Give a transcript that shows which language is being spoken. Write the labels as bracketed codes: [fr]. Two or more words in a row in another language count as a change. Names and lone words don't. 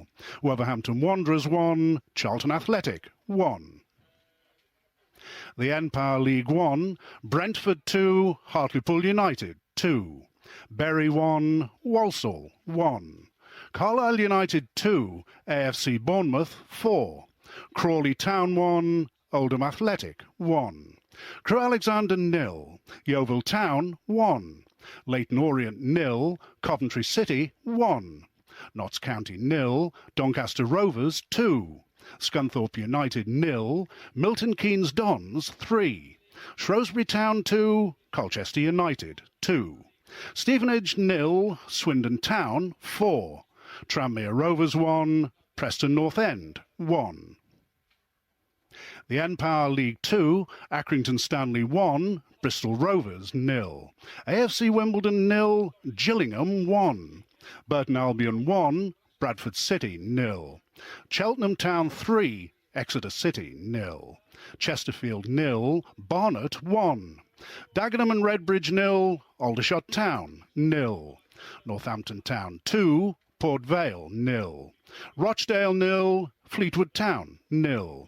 [en] Wolverhampton Wanderers 1, Charlton Athletic 1. The N-Power League 1, Brentford 2, Hartlepool United 2. Bury 1, Walsall 1. Carlisle United 2, AFC Bournemouth 4. Crawley Town 1, Oldham Athletic 1. Crewe Alexander 0, Yeovil Town 1. Leyton Orient 0, Coventry City 1. Notts County 0, Doncaster Rovers 2. Scunthorpe United 0, Milton Keynes Dons 3. Shrewsbury Town 2, Colchester United 2. Stevenage 0, Swindon Town 4. Tranmere Rovers 1, Preston North End 1. The N-Power League 2, Accrington Stanley 1, Bristol Rovers 0. AFC Wimbledon 0, Gillingham 1. Burton Albion 1, Bradford City 0. Cheltenham Town 3, Exeter City 0. Chesterfield 0, Barnet 1. Dagenham and Redbridge 0, Aldershot Town 0. Northampton Town 2, Port Vale 0. Rochdale 0, Fleetwood Town 0.